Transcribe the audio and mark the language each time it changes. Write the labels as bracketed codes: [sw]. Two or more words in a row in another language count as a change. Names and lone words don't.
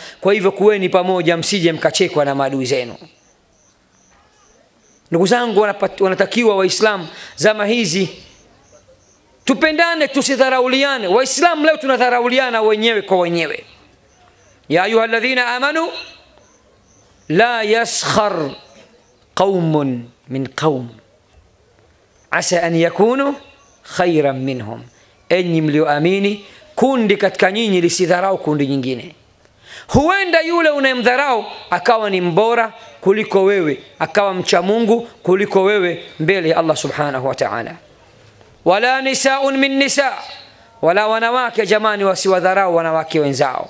[sw] Kwa hivyo kuweni pamoja, msije mkachekwa na maadui zenu. Ndugu zangu, wanatakiwa Waislamu zama hizi tupendane, tusidharauliane. Waislamu leo tunadharauliana wenyewe kwa wenyewe. [ar] يا أيها الذين آمنوا لا يسخر قوم من قوم عسى أن يكونوا خيرا منهم, [sw] enyi mlioamini, kundi katika nyinyi lisidharau kundi nyingine. Huenda yule unayemdharau akawa ni mbora kuliko wewe, akawa mcha Mungu kuliko wewe mbele ya Allah [ar] سبحانه وتعالى. ولا نساء من نساء, [sw] wala wanawake jamani wasiwadharau wanawake wenzao.